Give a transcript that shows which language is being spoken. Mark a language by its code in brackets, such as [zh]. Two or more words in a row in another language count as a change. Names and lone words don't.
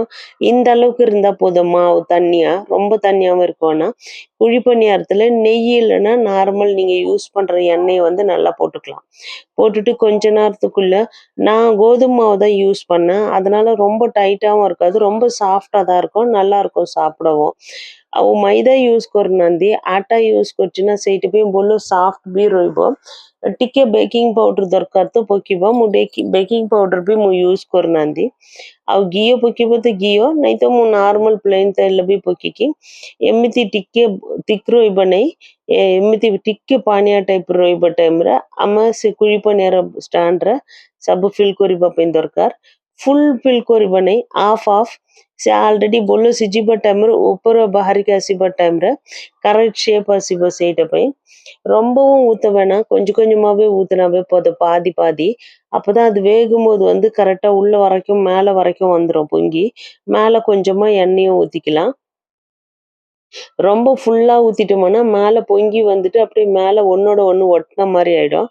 [ta] இந்த அளவுக்கு இருந்தா போதும், மாவு தண்ணியா, ரொம்ப தண்ணியாவும் இருக்கும்னா। குழி பணியாரத்துல நெய் இல்லைன்னா நார்மல் நீங்க யூஸ் பண்ற எண்ணெயை வந்து நல்லா போட்டுக்கலாம்। போட்டுட்டு கொஞ்ச நேரத்துக்குள்ள நான் கோதுமை மாவு தான் யூஸ் பண்ணேன், அதனால ரொம்ப டைட்டாகவும் இருக்காது, ரொம்ப சாஃப்டா தான் இருக்கும், நல்லா இருக்கும் சாப்பிடவும்। [or] ଆଉ ମଇଦା ୟୁଜ୍ କରୁନାହାନ୍ତି, ଆଟା ୟୁଜ୍ କରୁଛି ନା, ସେଇଥିପାଇଁ ଭଲ ସଫ୍ଟ ବି ରହିବ। ଟିକେ [en] baking powder [or] ଦରକାର ତ ପକେଇବ, ମୁଁ [en] baking powder [or] ବି ମୁଁ ୟୁଜ୍ କରୁନାହାନ୍ତି। ଆଉ ଘିଅ ପକେଇବ ତ ଘିଅ, ନାଇଁ ତ ମୁଁ [en] normal plain [or] ତେଲ ବି ପକେଇକି ଏମିତି ଟିକେ thick ରହିବ ନାହିଁ, ଏମିତି ଟିକେ ପାଣିଆ ଟାଇପ ରହିବ ଟାଇମରେ ଆମେ ସେ କୁଳି ପଣିଆର ଷ୍ଟାଣ୍ଡରେ ସବୁ ଫିଲ୍ କରିବା ପାଇଁ ଦରକାର। [en] full fill [or] କରିବ ନାହିଁ, ହାଫ୍ ସେ ଅଲରେଡି ଭଲ ସିଝିବା ଟାଇମରେ ଉପର ବାହାରିକି ଆସିବା [en] timeல correct shape [or] ଆସିବ ସେଇଟା ପାଇଁ। [ta] ரொம்பவும் ஊற்ற வேணாம், கொஞ்சம் கொஞ்சமாவே ஊற்றினாவே போதும், பாதி பாதி। அப்போதான் அது வேகும் போது வந்து கரெக்டா உள்ள வரைக்கும் மேலே வரைக்கும் வந்துடும் பொங்கி। மேலே கொஞ்சமா எண்ணெயும் ஊற்றிக்கலாம்। ரொம்ப ஃபுல்லா ஊத்திட்டோம்னா மேலே பொங்கி வந்துட்டு அப்படியே மேலே ஒன்னோட ஒன்று ஒட்டின மாதிரி ஆயிடும்।